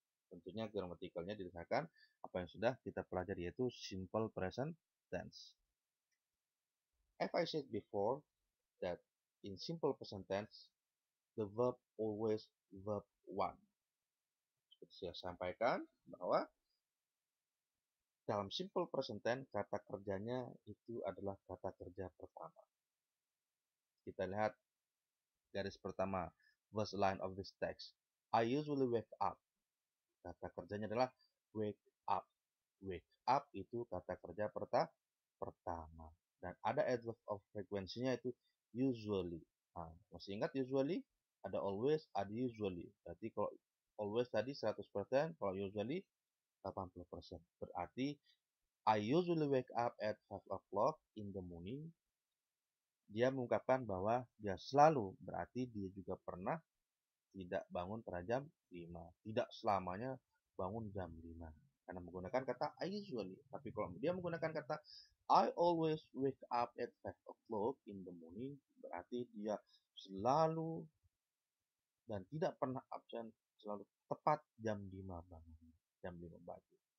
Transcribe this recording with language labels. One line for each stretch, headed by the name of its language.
Indonesian: Tentunya gramatikalnya didasarkan apa yang sudah kita pelajari, yaitu simple present tense.
English: As I said before, that in simple present tense, the verb always verb one.
Indonesian: Seperti saya sampaikan bahwa dalam simple present tense kata kerjanya itu adalah kata kerja pertama. Kita lihat garis pertama,
English: first line of this text. I usually wake up.
Indonesian: Kata kerjanya adalah wake up. Wake up itu kata kerja pertama. Dan ada adverb of frekuensinya itu usually. Nah, masih ingat usually? Ada always, ada usually. Berarti kalau always tadi 100%, kalau usually 80%.
English: Berarti I usually wake up at 5 o'clock in the morning.
Indonesian: Dia mengungkapkan bahwa dia selalu, berarti dia juga pernah tidak bangun pada jam 5. Tidak selamanya bangun jam 5. Karena menggunakan kata I usually. Tapi kalau dia menggunakan kata
English: I always wake up at 5 o'clock in the morning,
Indonesian: berarti dia selalu dan tidak pernah absen, selalu tepat jam 5 bangun. Jam 5 pagi.